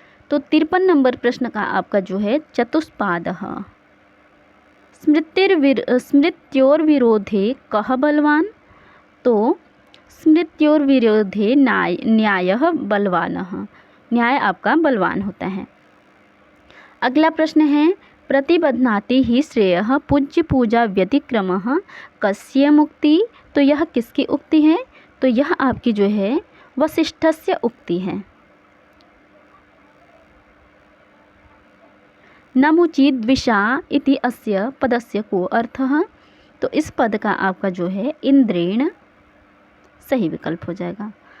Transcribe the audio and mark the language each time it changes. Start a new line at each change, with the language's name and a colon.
Hindi: तो 53 नंबर प्रश्न का आपका जो है चतुष्पादः।
Sanskrit: स्मृत्योर्विरोधे कः बलवान। तो स्मृत्योर्विरोधे न्यायः बलवानः।
Hindi: न्याय आपका बलवान होता है। अगला प्रश्न है,
Sanskrit: प्रतिबध्नाति ही श्रेयः पूज्य पूजा व्यतिक्रमः कस्य मुक्ति।
Hindi: तो यह किसकी उक्ति है? तो यह आपकी जो है वसिष्ठस्य उक्ति है।
Sanskrit: नमुचिद्विषा इति अस्य पदस्य को अर्थः।
Hindi: तो इस पद का आपका जो है इंद्रेण सही विकल्प हो जाएगा।